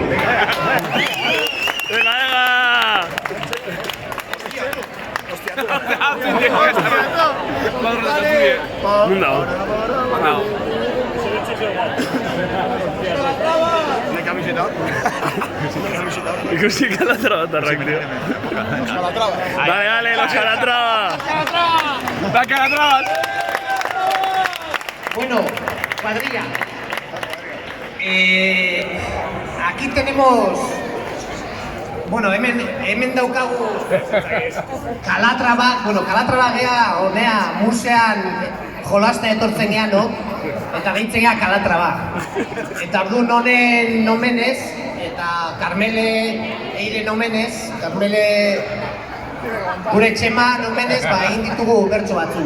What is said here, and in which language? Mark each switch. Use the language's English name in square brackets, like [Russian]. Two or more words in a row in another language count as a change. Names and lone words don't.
[Spanish] Venga, venga. [Basque] Ikusi Calatrava tarrak, [Spanish] tío. Dale, dale, los Calatrava. ¡La Calatrava! Bueno, cuadrilla. Aquí tenemos... [Basque] Bueno, hemen daukagu Calatrava, gea, honea, musean jolasta etortzen gean, no? Eta gehitzen gea Calatrava. Eta orduan honen omenez, eta Carmele Eiren omenez, Carmele gure txema omenez, egin ditugu bertso batzu.